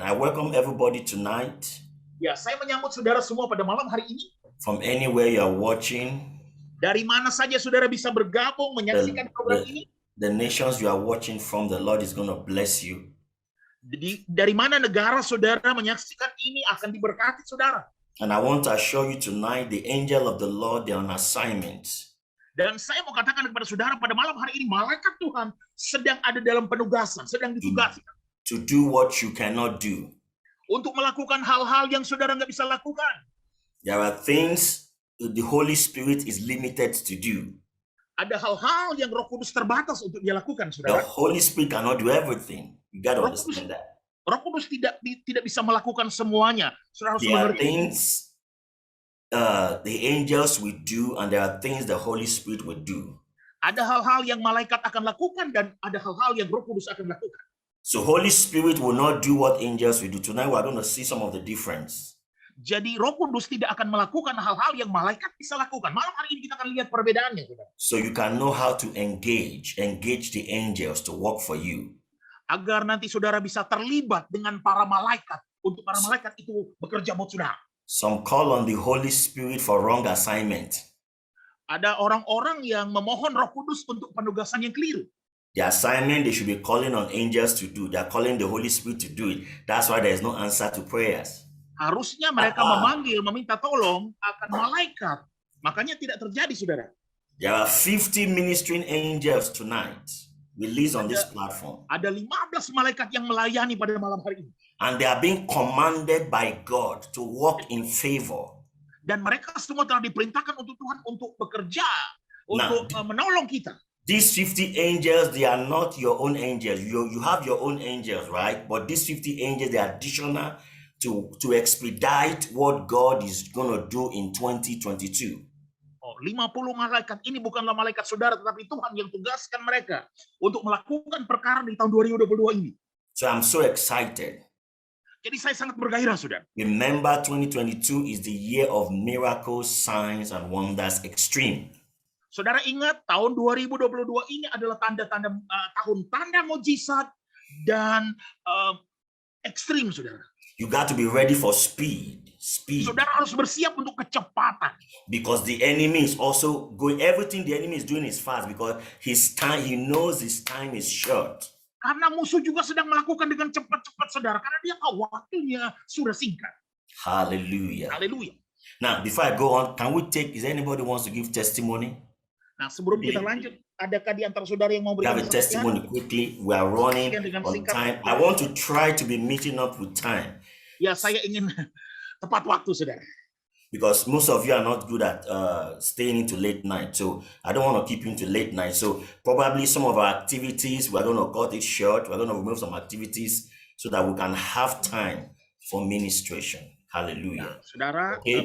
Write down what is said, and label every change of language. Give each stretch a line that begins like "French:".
English: I welcome everybody tonight.
Indonesian: Ya, saya menyambut saudara semua pada malam hari ini.
English: From anywhere you are watching.
Indonesian: Dari mana saja saudara bisa bergabung menyaksikan program ini.
English: The nations you are watching from, the Lord is going to bless you.
Indonesian: Dari mana negara saudara menyaksikan ini akan diberkati saudara.
English: And I want to assure you tonight, the angel of the Lord, they are on assignment.
Indonesian: Dan saya mau katakan kepada saudara pada malam hari ini, malaikat Tuhan sedang ada dalam penugasan, sedang ditugaskan.
English: To do what you cannot do.
Indonesian: Untuk melakukan hal-hal yang saudara nggak bisa lakukan.
English: There are things the Holy Spirit is limited to do.
Indonesian: Ada hal-hal yang Roh Kudus terbatas untuk dia lakukan,
English: The
Indonesian: saudara.
English: Holy Spirit cannot do everything. You got to understand that.
Indonesian: Roh Kudus tidak bisa melakukan semuanya. Saudara harus
English: There are
Indonesian: mengerti.
English: things the angels will do, and there are things the Holy Spirit will do.
Indonesian: Ada hal-hal yang malaikat akan lakukan dan ada hal-hal yang Roh Kudus akan lakukan.
English: So Holy Spirit will not do what angels will do. Tonight we're going to see some of the difference.
Indonesian: Jadi Roh Kudus tidak akan melakukan hal-hal yang malaikat bisa lakukan. Malam hari ini kita akan lihat perbedaannya, saudara.
English: So you can know how to engage the angels to work for you.
Indonesian: Agar nanti saudara bisa terlibat dengan para malaikat. Untuk para malaikat itu bekerja buat saudara.
English: Some call on the Holy Spirit for wrong assignment.
Indonesian: Ada orang-orang yang memohon Roh Kudus untuk penugasan yang keliru.
English: The assignment they should be calling on angels to do, they're calling the Holy Spirit to do it. That's why there is no answer to prayers.
Indonesian: Harusnya mereka meminta tolong akan malaikat. Makanya tidak terjadi, saudara.
English: There are 50 ministering angels tonight released on this platform.
Indonesian: Ada 15 malaikat yang melayani pada malam hari ini.
English: And they are being commanded by God to walk in favor.
Indonesian: Dan mereka semua telah diperintahkan untuk Tuhan untuk bekerja, untuk menolong kita.
English: These 50 angels, they are not your own angels. You have your own angels, right? But these 50 angels, they are additional to expedite what God is going to do in 2022.
Indonesian: 50 malaikat ini bukanlah malaikat saudara, tetapi Tuhan yang tugaskan mereka untuk melakukan perkara di tahun 2022 ini.
English: So I'm so excited.
Indonesian: Jadi saya sangat bergairah, saudara.
English: Remember, 2022 is the year of miracles, signs, and wonders extreme.
Indonesian: Saudara ingat, tahun 2022 ini adalah tahun tanda mujizat dan ekstrim, saudara.
English: You got to be ready for speed.
Indonesian: Saudara harus bersiap untuk kecepatan.
English: Because the enemy is also going, everything the enemy is doing is fast because he knows his time is short.
Indonesian: Karena musuh juga sedang melakukan dengan cepat-cepat, saudara. Karena dia tahu waktunya sudah singkat.
English: Hallelujah.
Indonesian: Haleluya.
English: Now, before I go on, is anybody wants to give testimony?
Indonesian: Nah, sebelum kita lanjut, adakah di antara saudara yang mau
English: Have a
Indonesian: berikan
English: testimony quickly. We are running on time. I want to try to be meeting up with time.
Indonesian: Ya, saya ingin tepat waktu, saudara.
English: Because most of you are not good at staying into late night. So I don't want to keep you into late night. So probably some of our activities, we're going to cut it short. We're going to remove some activities so that we can have time for ministration. Hallelujah.
Indonesian: Nah, saudara,
English: Okay.